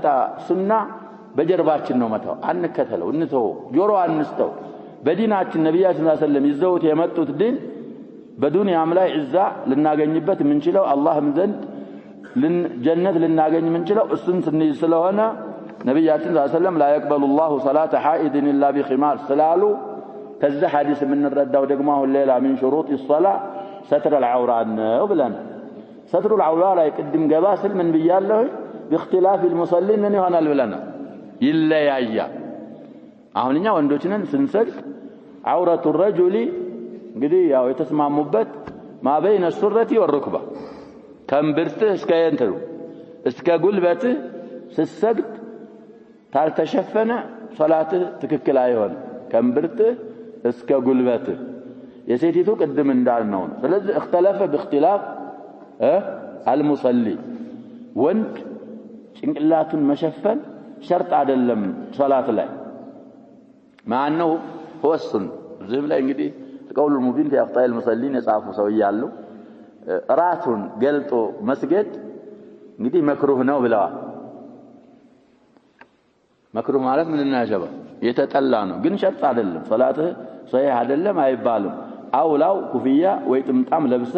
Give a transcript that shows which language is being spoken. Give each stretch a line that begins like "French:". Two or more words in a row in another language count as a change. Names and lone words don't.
Amharic: ሱና በጀርባችን ነው መተው አንከተለው እንተው ጆሮ አንስተው በዲናችን ነብያችን
Arabic: صلى الله عليه وسلم
Amharic: ይዘውት የመጡት ዲን በዱንያም ላይ ዒዛ ልናገኝበት ምንችለው አላህም ዘንድ ጀነት ልናገኝ ምንችለው እሱን ስንይዝ ስለሆነ ነብያችን ሰለላሁ
Arabic: عليه وسلم لا يقبل الله صلاة حائض الا بخمار
Amharic: ስላሉ ከዛ ሐዲስ የምንረዳው ደግሞ አሁን ሌላ
Arabic: من شروط الصلاة ستر العورة
Amharic: ነው ብለን ستر العورة ላይ ቅድም ገባ ስል ምን ብያለሁ
Arabic: باختلاف المصلين
Amharic: ምን ይሆናል ብለና ይለያያል አሁንኛ ወንዶችንን ስንሰግድ
Arabic: عورة الرجل
Amharic: እንግዲህ ያው የተስማሙበት
Arabic: ما بين السرة والركبة
Amharic: ከእምብርትህ እስከ እንትሩ እስከ ጉልበትህ ስትሰግድ ታልተሸፈነ ሶላትህ ትክክል አይሆንም ከእምብርትህ እስከ ጉልበትህ የሴቲቱ ቅድም እንዳልነው ስለዚህ
Arabic: اختلف باختلاف المصلي
Amharic: ወንድ ጭንቅላቱን መሸፈን ሸርጥ አይደለም ሶላት ላይ ማነው ወስን ዝም ላይ እንግዲህ
Arabic: قول المبين في اخطاء المصلين
Amharic: የጻፉ ሰው ይያሉ ራሱን ገልጦ መስገድ እንግዲህ መክሩህ ነው ብለዋል መክሩህ ማለት ምን እናያጀባ የተጠላ ነው ግን ሸርጥ አይደለም ሶላትህ ሶሂህ አይደለም አይባልም አውላው ኩፍያ ወይ ጥምጣም ለብሰህ